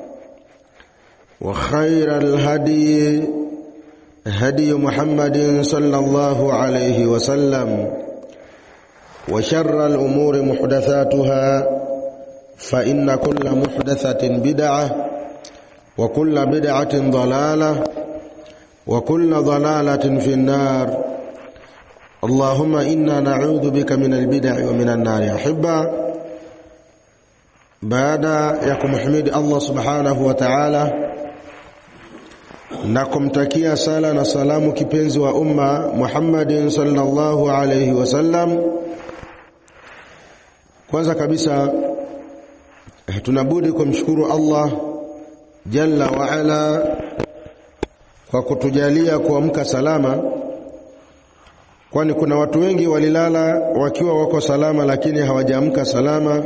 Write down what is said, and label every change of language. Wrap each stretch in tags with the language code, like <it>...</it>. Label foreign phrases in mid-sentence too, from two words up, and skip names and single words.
<ar>وخير الهدي هدي محمد صلى الله عليه وسلم وشر الأمور محدثاتها فإن كل محدثة بدعة وكل بدعة ضلالة وكل ضلالة في النار اللهم إنا نعوذ بك من البدع ومن النار أحبة بعد يكم حميد الله سبحانه وتعالى</ar> <sw>na kumtakia sala na salamu kipenzi wa umma Muhammadin</sw> <ar>صلى الله عليه وسلم.</ar> <sw>Kwanza kabisa tunabudi kumshukuru Allah</sw> <ar>جل وعلا</ar> <sw>kwa kutujalia kuamka salama, kwani kuna watu wengi walilala wakiwa wako salama lakini hawajaamka salama.</sw>